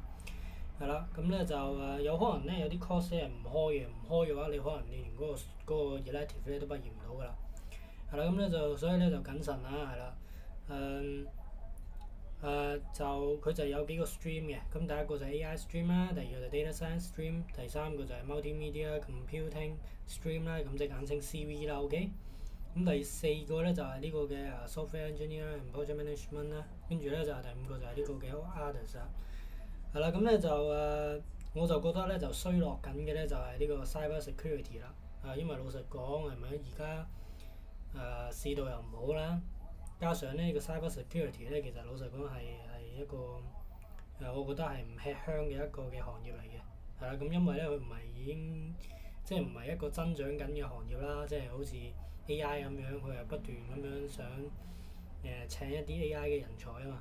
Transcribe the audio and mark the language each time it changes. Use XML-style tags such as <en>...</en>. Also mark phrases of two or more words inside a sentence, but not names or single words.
<yue>係啦，咁咧就有可能咧有啲 course 係唔開嘅，唔開嘅話你可能你連嗰個 elective 咧都畢業唔到㗎啦。係啦，咁咧就所以咧就謹慎啦，係啦。就佢就有幾個 stream 嘅，咁第一個就係</yue> <en>AI stream</en> <yue>啦，第二個就</yue> <en>data science stream，</en> <yue>第三個就係</yue> <en>multimedia computing stream</en> <yue>啦，咁即係簡稱 CV 啦，OK。咁第四個咧就係呢個嘅</yue> <en>software engineer and project management</en> <yue>啦，跟住咧就係第五個就係呢個嘅 others 啦。係啦，咁咧就我就覺得咧就衰落緊嘅咧就係呢個</yue> <en>cyber security</en> <yue>啦。因為老實講係咪而家市道又唔好啦。加上呢個</yue> <en>cyber security</en> <yue>咧，其實老實講係一個我覺得係唔吃香嘅一個嘅行業嚟嘅，係啦。咁因為咧佢唔係已經即係唔係一個增長緊嘅行業啦，即係好似 AI 咁樣，佢係不斷咁樣想請一啲 AI 嘅人才啊嘛。</yue>